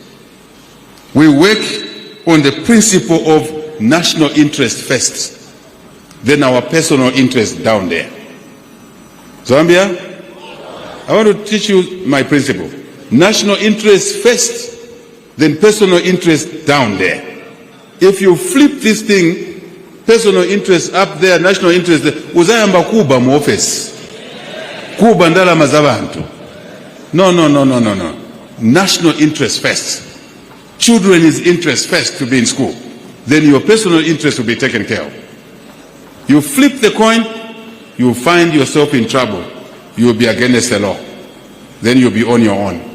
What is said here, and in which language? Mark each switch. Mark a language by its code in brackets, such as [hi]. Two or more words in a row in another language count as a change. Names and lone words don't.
[en] We work on the principle of national interest first, then our personal interest down there. Zambia, I want to teach you my principle. National interest first, then personal interest down there. If you flip this thing, personal interest up there, national interest there, [ny] uzayamba kuba mu office. Kuba ndalama z'abantu. [en] No. National interest first. Children's interest first to be in school. Then your personal interest will be taken care of. You flip the coin, you find yourself in trouble. You'll be against the law. Then you'll be on your own.